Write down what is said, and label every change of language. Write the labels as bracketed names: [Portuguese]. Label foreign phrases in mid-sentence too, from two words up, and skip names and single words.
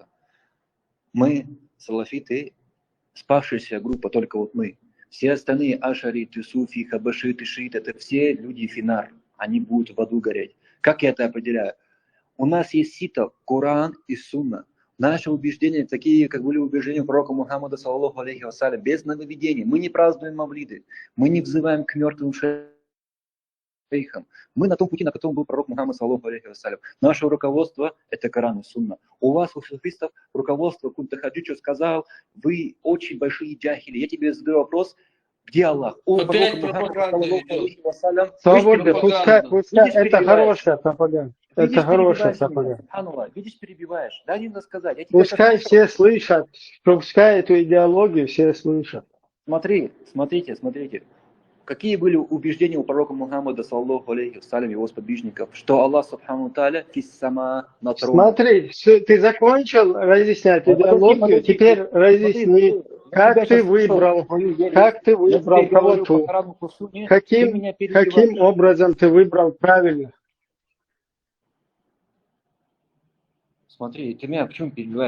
[Russian] Мы, салафиты, спавшаяся группа, только вот мы. Все остальные ашариты, суфи, хабашиты, шииты, это все люди финар. Они будут в аду гореть. Как я это определяю? У нас есть сито, Коран и Сунна. Наши убеждения, такие, как были убеждения пророка Мухаммада, [Arabic] صلى الله عليه وسلم, [Russian] без нововведений. Мы не празднуем мавлиды, мы не взываем к мертвым шейхам. Мы на том пути, на котором был пророк Мухаммад, [Arabic] صلى الله عليه وسلم. [Russian] Наше руководство – это Коран и Сунна. У вас, у суфистов, руководство Кунтахаджичу сказал, вы очень большие джахили. Я тебе задаю вопрос, где Аллах? У Опять пророка Мухаммада, пропаганда саллаллаху идет. [Arabic] عليه وسلم, [Russian] Свобода, пропаганда. пускай Видишь, это перебиваешь. хорошая пропаганда. Видишь, Это хорошая перебиваешь меня, пропаганда. субханаллах. Видишь, перебиваешь. Дай мне сказать. Я тебя Пускай как-то все слышат, пускай эту идеологию все слышат. Смотрите. Какие были убеждения у пророка Мухаммада, [Arabic] صلى الله عليه وسلم, [Russian] его сподвижников, что Аллах, [Arabic] سبحانه وتعالى, [Russian] фиссама на троне. Смотри, ты закончил разъяснять идеологию, теперь разъясни, как ты выбрал кого-то, каким образом ты выбрал правильно. Смотри, ты меня почему перебиваешь?